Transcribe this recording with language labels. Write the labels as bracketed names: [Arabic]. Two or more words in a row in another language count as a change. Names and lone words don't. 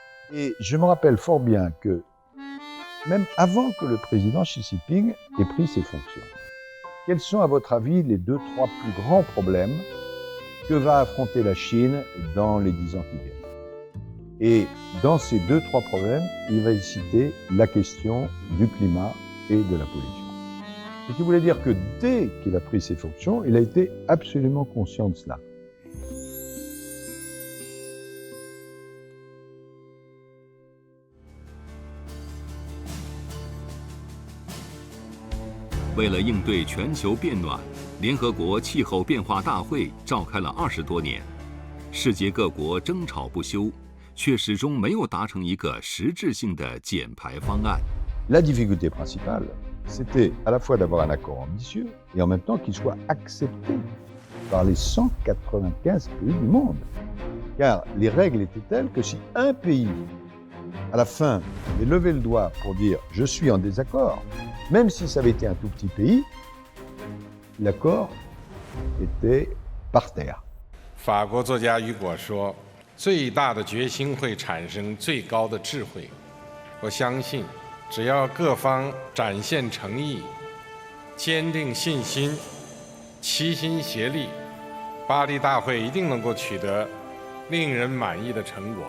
[French] Et je me rappelle fort bien que, même avant que le président Xi Jinping ait pris ses fonctions, quels sont à votre avis les 2-3 plus grands problèmes que va affronter la Chine dans les 10 ans qui viennent? Et dans ces 2-3 problèmes, il va citer la question du climat et de la pollution. Ce qui voulait dire que dès qu'il a pris ses fonctions, il a été absolument conscient de cela. [Chinese] 为了应对全球变暖，联合国气候变化大会召开了20多年，世界各国争吵不休，却始终没有达成一个实质性的减排方案。 [French] La difficulté principale, c'était à la fois d'avoir un accord ambitieux et en même temps qu'il soit accepté par les 195 pays du monde. Car les règles étaient telles que si un pays, à la fin, avait levé le doigt pour dire « je suis en désaccord », même si ça avait été un tout petit pays, l'accord était par terre. [Chinese] 法国作家雨果说：“最大的决心会产生最高的智慧。” 我相信，只要各方展现诚意、坚定信心、齐心协力，巴黎大会一定能够取得令人满意的成果。